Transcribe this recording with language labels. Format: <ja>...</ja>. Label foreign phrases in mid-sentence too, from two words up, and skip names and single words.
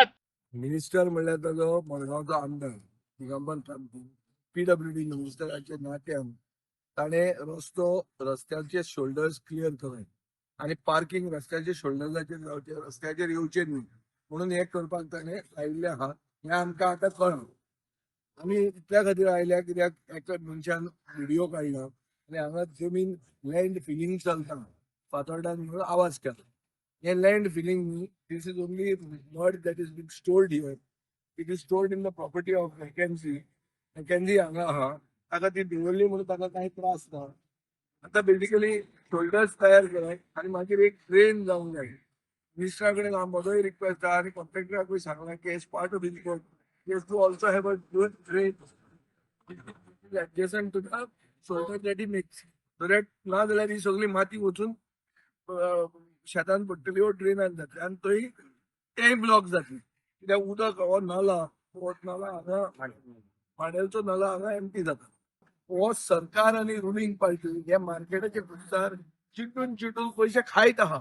<kok>मिनिस्टर म्हणल्यार ताजो मडगांवचो आमदार दिगंबर कामती PWD मिनिस्टराच्या नात्यान ताणे रस्त्याचे शोल्डर्स क्लियर केले आनी पार्किंग रस्त्याचे शोल्डर्साचेर जावचे, रस्त्याचेर येवचे न्ही म्हणून हे करपाक ताणे आयिल्ले आहा. हे आमकां आतां कळ्ळां. आमी इतल्या खातीर आयल्या कित्याक एका मनशान व्हिडिओ काडला आनी हांगा जमीन</kok> <en>land filling</en> <kok>चलता फातोर्डान म्हणून आवाज केला. हे</kok> <en>land filling</en> <kok>न्ही,</kok> <en>this is only mud that is being stored here. It is stored in the property of Mackenzie.</en> <kok>Mackenzie हांगा आहा, ताका ती दवरली म्हणून ताका कांय त्रास ना. आतां बेसिकली शोल्डर्स तयार कराय आनी मागीर एक ड्रेन जावंक जाय. मिनिस्टरा कडेन म्हजोय रिक्वेस्ट आहा आनी कॉन्ट्रॅक्टराकूय सांगलां की</kok> <en>as part of his work he has to also have a good drain adjacent to the shoulder that he makes. So that</en> <kok>ना जाल्यार ही सगळी माती वचून शेतान पडटली वो ड्रेनान जातली आनी थंय तेय ब्लॉक जातली. कित्याक उदक हो नाला हांगा माडेलचो नाला हांगा एम्प्टी जाता. हो सरकार आनी</kok> <en>ruling party</en> <kok>हे मार्केटाचे खुस्तार चिटून पयशे खायत आहा.</kok>